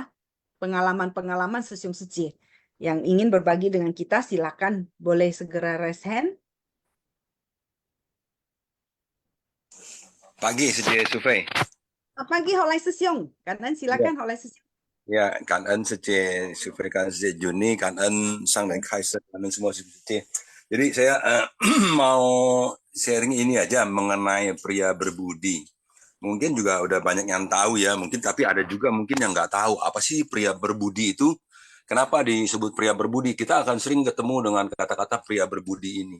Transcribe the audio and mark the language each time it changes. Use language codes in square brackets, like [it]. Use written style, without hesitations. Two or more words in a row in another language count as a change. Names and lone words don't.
[id] Pengalaman-pengalaman Sesyong Sece yang ingin berbagi dengan kita, silakan boleh segera [en] raise hand. [id] Pagi, Sece Sufei. Pagi Holai Sesyong, kanan silakan Holai Sesyong. Ya, [zh] 感恩Sece Sufei, 感恩Sece Juni, 感恩上人开示，感恩 semua Sece. [id] Jadi saya mau sharing ini aja mengenai pria berbudi. Mungkin juga udah banyak yang tahu ya, mungkin tapi ada juga mungkin yang nggak tahu apa sih pria berbudi itu. Kenapa disebut pria berbudi? Kita akan sering ketemu dengan kata-kata pria berbudi ini.